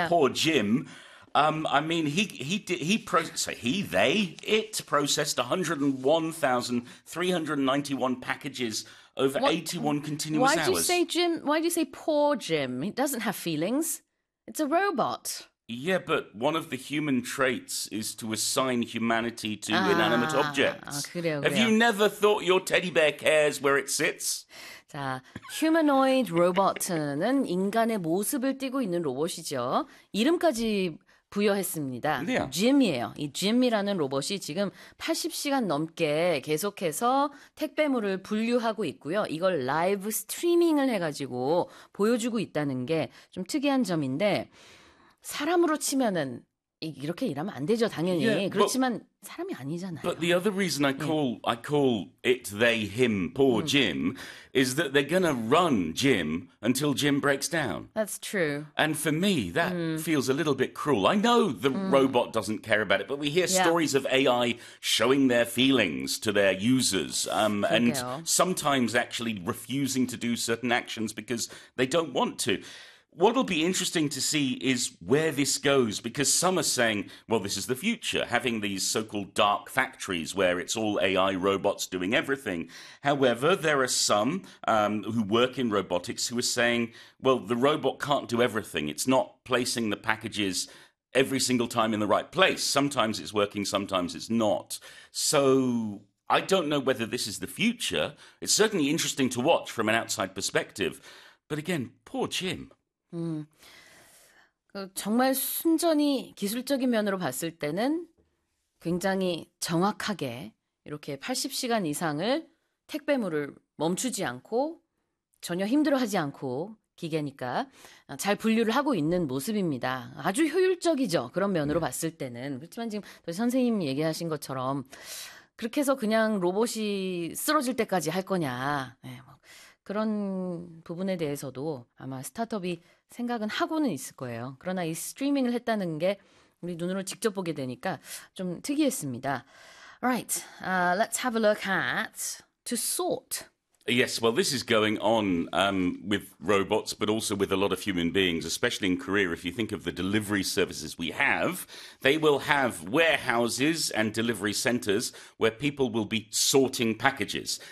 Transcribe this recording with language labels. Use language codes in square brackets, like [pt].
[en] poor Jim. I mean, it processed 101,391 packages over 81 continuous hours. Why do you say poor Jim? He doesn't have feelings. It's a robot. Yeah, but one of the human traits is to assign humanity to inanimate objects. Have you never thought your teddy bear cares where it sits? [ko] 자, 휴머노이드 로봇은 인간의 모습을 띠고 있는 로봇이죠. 이름까지 부여했습니다. 짐이에요. 이 짐이라는 로봇이 지금 80시간 넘게 계속해서 택배물을 분류하고 있고요. 이걸 라이브 스트리밍을 해가지고 보여주고 있다는 게 좀 특이한 점인데 사람으로 치면은 이렇게 일하면 안 되죠, 당연히. [en] Yeah, [ko] 그렇지만 사람이 아니잖아요. [en] But the other reason I call it they, him, poor Jim, is that they're going to run Jim until Jim breaks down. That's true. And for me, that feels a little bit cruel. I know the robot doesn't care about it, but we hear stories of AI showing their feelings to their users and sometimes actually refusing to do certain actions because they don't want to. What will be interesting to see is where this goes, because some are saying, well, this is the future, having these so-called dark factories where it's all AI robots doing everything. However, there are some who work in robotics who are saying, well, the robot can't do everything. It's not placing the packages every single time in the right place. Sometimes it's working, sometimes it's not. So I don't know whether this is the future. It's certainly interesting to watch from an outside perspective. But again, poor Jim. [ko] 정말 순전히 기술적인 면으로 봤을 때는 굉장히 정확하게 이렇게 80시간 이상을 택배물을 멈추지 않고 전혀 힘들어하지 않고 기계니까 잘 분류를 하고 있는 모습입니다. 아주 효율적이죠. 그런 면으로 봤을 때는. 그렇지만 지금 선생님 얘기하신 것처럼 그렇게 해서 그냥 로봇이 쓰러질 때까지 할 거냐. 네, 뭐. 그런 부분에 대해서도 아마 스타트업이 생각은 하고는 있을 거예요. 그러나 이 스트리밍을 했다는 게 우리 눈으로 직접 보게 되니까 좀 특이했습니다. [en] Right, let's have a look at to sort. Yes, well, this is going on with robots, but also with a lot of human beings, especially in Korea. If you think of the delivery services we have, they will have warehouses and delivery centers where people will be sorting packages.